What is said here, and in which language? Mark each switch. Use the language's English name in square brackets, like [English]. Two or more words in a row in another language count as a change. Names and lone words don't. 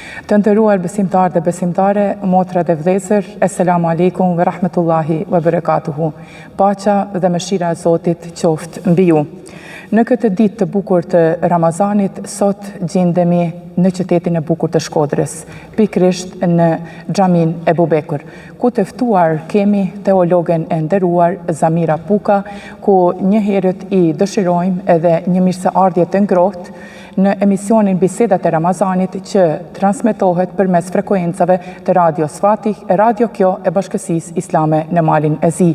[Albanian] Të nderuar besimtar dhe besimtare, motra dhe vëllezër, [Arabic] السلام عليكم ورحمة الله وبركاته. [Albanian] Paqja dhe mëshira e Zotit qoftë mbi ju. Në këtë ditë të bukur të Ramazanit, sot gjendemi në qytetin e bukur të Shkodrës, pikërisht në xhamin Ebu Bekër, ku të ftuar kemi teologen e nderuar Zamira Puka, ku një herët i dëshirojmë edhe një mirëseardhje të ngrohtë në emisionin Bisedat e Ramazanit që transmetohet përmes frekuencave të Radios Fatih, radio kjo e Bashkësisë Islame në Malin e Zi.